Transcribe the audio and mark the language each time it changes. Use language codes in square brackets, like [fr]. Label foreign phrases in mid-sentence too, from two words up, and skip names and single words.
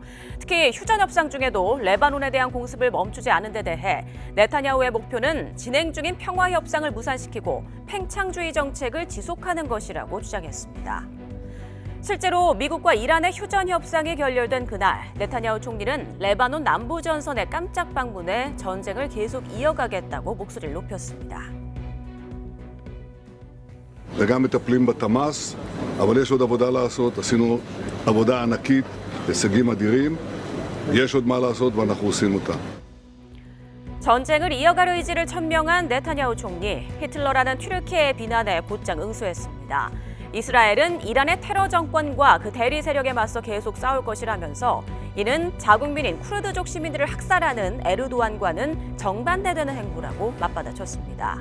[ko] 특히 휴전 협상 중에도 레바논에 대한 공습을 멈추지 않은 데 대해 네타냐후의 목표는 진행 중인 평화 협상을 무산시키고 팽창주의 정책을 지속하는 것이라고 주장했습니다. 실제로 미국과 이란의 휴전 협상이 결렬된 그날 네타냐후 총리는 레바논 남부 전선에 깜짝 방문해 전쟁을 계속 이어가겠다고 목소리를 높였습니다. [he] וגם מטפלים בתמ"ס, אבל יש עוד עבודה לעשות. עשינו עבודה ענקית, הישגים אדירים. יש עוד מה לעשות ואנחנו עושים אותה. [ko] 전쟁을 이어갈 의지를 천명한 네타냐후 총리, 히틀러라는 튀르키예의 비난에 곧장 응수했습니다. 이스라엘은 이란의 테러 정권과 그 대리 세력에 맞서 계속 싸울 것이라면서 이는 자국민인 쿠르드족 시민들을 학살하는 에르도안과는 정반대되는 행보라고 맞받아쳤습니다.